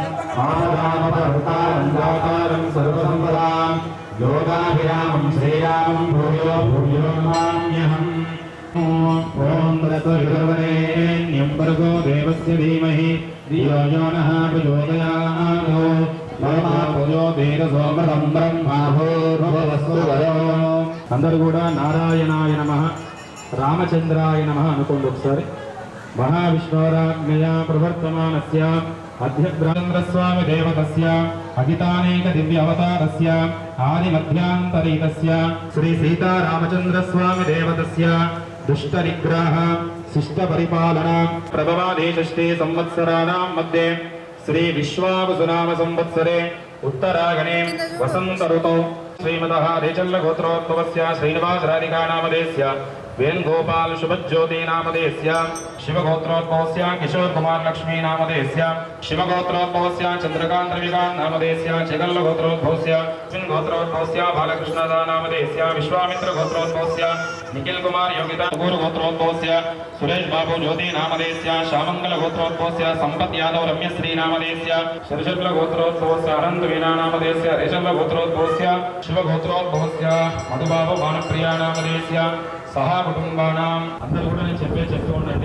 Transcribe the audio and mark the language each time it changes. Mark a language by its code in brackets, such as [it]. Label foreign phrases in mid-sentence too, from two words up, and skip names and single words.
[sa] आदामपहृतारं सर्वसम्पदां योगाभिरामं श्रीरामं भूयो भूयो नमाम्यहम् ॐ तत्सवितुर्वरेण्यं भर्गो देवस्य धीमहि धियो यो नः प्रचोदयात् [te] అందరూ కూడా [sa] నారాయణాయ నమః రామచంద్రాయ నమః [te] అనుకోండి ఒకసారి. [sa] మహావిష్ణోరాజ్ఞయ ప్రవర్తమానస్య అధ్యగ్రాంధ్రస్వామి దేవతస్య అజితానేక దివ్య అవతారస్య ఆది మధ్యాంతరీతస్య శ్రీ సీతారామచంద్రస్వామి దేవతస్య దుష్ట నిగ్రహ శిష్ట పరిపాలన ప్రభవాదేశష్టే సంవత్సరాణాం మధ్యే श्री विश्वावसुनाम संवत्सरे उत्तरागणे वसंत ऋतौ श्रीमतः रेचल्ल गोत्रोद्भवस्य श्रीनिवास राधिका नामधेयस्य वेणुगोपाल शुभज्योति नामधेयस्य शिवगोत्रोद्भवस्य किशोर कुमार लक्ष्मी नामधेयस्य शिवगोत्रोद्भवस्य चंद्रकांत रविकांत नामधेयस्य चेगल्ल गोत्रोद्भवस्य अश्विन गोत्रोद्भवस्य बालकृष्ण नामधेयस्य विश्वामित्र गोत्रोद्भवस्य निखिल कुमार योगिता गुरु गोत्रोद्भवस्य सुरेश बाबू ज्योति नामधेयस्य श्यामंगल गोत्रोद्भवस्य संपत् यादव रम्यश्री नामधेयस्य शरशल्ल गोत्रोद्भवस्य अनंत वीणा नामधेयस्य रेशल्ल गोत्रोद्भवस्य शिव गोत्रोद्भवस्य मधुबाबु भानुप्रिया नामधेयस्य सहा कुटुंबानां अंदर [te] కూడా నేను చెప్తూ ఉండండి.